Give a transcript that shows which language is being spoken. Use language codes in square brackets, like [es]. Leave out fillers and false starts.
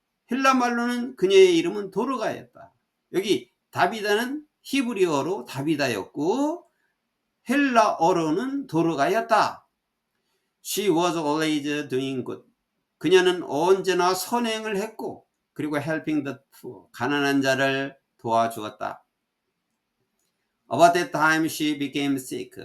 [ko] 헬라 말로는 그녀의 이름은 도르가였다. 여기 다비다는 히브리어로 다비다였고 헬라어로는 도르가였다. [en] She was always doing good. [ko] 그녀는 언제나 선행을 했고 그리고 helping the poor. 가난한 자를 도와주었다. [en] About that time she became sick.